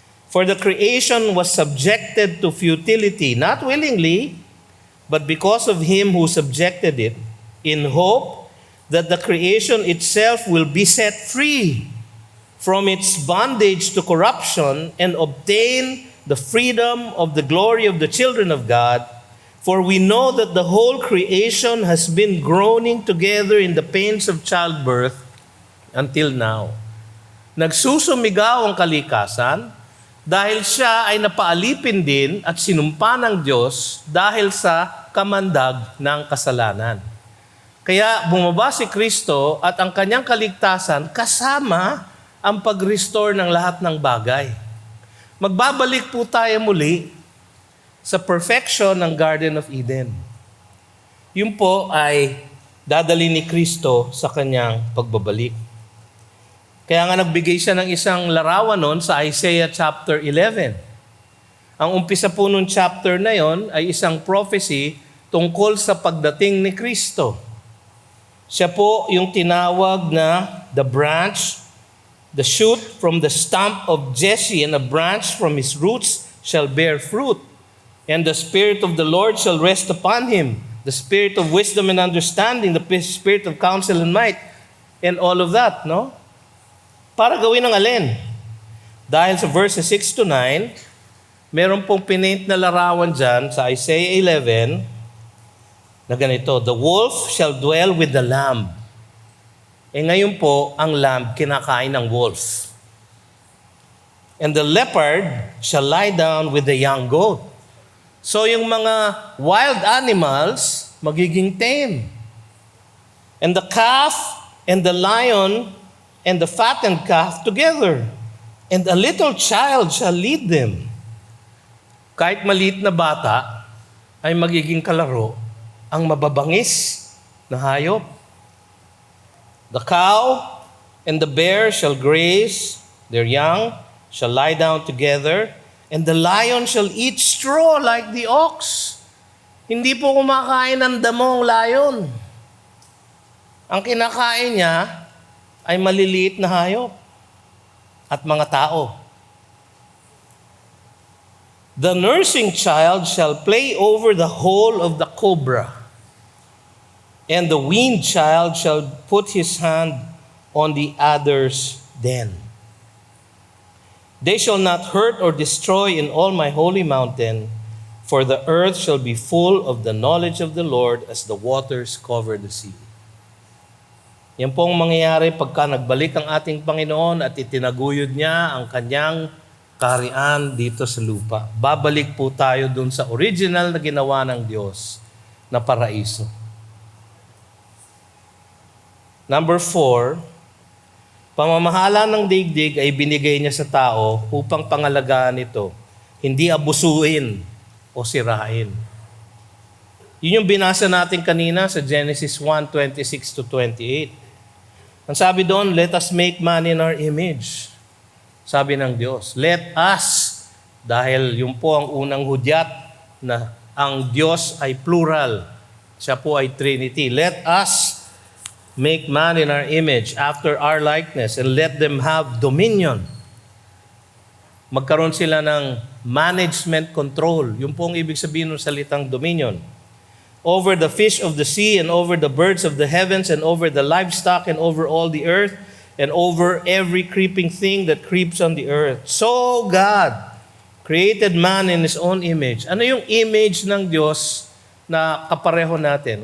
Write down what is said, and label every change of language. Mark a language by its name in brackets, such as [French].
[English] For the creation was subjected to futility, not willingly, but because of him who subjected it, in hope that the creation itself will be set free from its bondage to corruption and obtain the freedom of the glory of the children of God. For we know that the whole creation has been groaning together in the pains of childbirth until now. [Filipino] Nagsusumigaw ang kalikasan dahil siya ay napaalipin din at sinumpa ng Diyos dahil sa kamandag ng kasalanan. Kaya bumaba si Kristo at ang kanyang kaligtasan kasama ang pag-restore ng lahat ng bagay. Magbabalik po tayo muli sa perfection ng Garden of Eden. Yun po ay dadali ni Kristo sa kanyang pagbabalik. Kaya nga nagbigay siya ng isang larawan nun sa Isaiah chapter 11. Ang umpisa po nung chapter na yon ay isang prophecy tungkol sa pagdating ni Kristo. Siya po yung tinawag na [English] the branch, the shoot from the stump of Jesse, and a branch from his roots shall bear fruit. And the Spirit of the Lord shall rest upon him, the Spirit of wisdom and understanding, the Spirit of counsel and might, and all of that, no? [Filipino] Para gawin ng alin? Dahil sa verses 6-9, meron pong pinaint na larawan dyan sa Isaiah 11 na ganito, [English] the wolf shall dwell with the lamb. [Filipino] Ngayon po, ang lamb kinakain ng wolf. [English] And the leopard shall lie down with the young goat. [Filipino] So yung mga wild animals, magiging tame. [English] And the calf and the lion and the fattened calf together. And a little child shall lead them. [Filipino] Kahit maliit na bata, ay magiging kalaro ang mababangis na hayop. [English] The cow and the bear shall graze, their young shall lie down together, and the lion shall eat straw like the ox. [Filipino] Hindi po kumakain ng damo ang lion. Ang kinakain niya, ay maliliit na hayop at mga tao. [English] The nursing child shall play over the hole of the cobra, and the weaned child shall put his hand on the adder's den. They shall not hurt or destroy in all my holy mountain, for the earth shall be full of the knowledge of the Lord as the waters cover the sea. [Filipino] Yan pong mangyayari pagka nagbalik ang ating Panginoon at itinaguyod niya ang kanyang kaharian dito sa lupa. Babalik po tayo dun sa original na ginawa ng Diyos na paraiso. Number 4, pamamahala ng daigdig ay binigay niya sa tao upang pangalagaan ito, hindi abusuin o sirain. Yun yung binasa natin kanina sa Genesis 1:26-28. Ang sabi doon, [English] let us make man in our image. [Filipino] Sabi ng Diyos, [English] let us, [Filipino] dahil yun po ang unang hudyat na ang Diyos ay plural. Siya po ay Trinity. [English] Let us make man in our image, after our likeness, and let them have dominion. [Filipino] Magkaroon sila ng management control. Yun po ang ibig sabihin ng salitang dominion. [English] Over the fish of the sea, and over the birds of the heavens, and over the livestock, and over all the earth, and over every creeping thing that creeps on the earth. So God created man in His own image. [Filipino] Ano yung image ng Diyos na kapareho natin?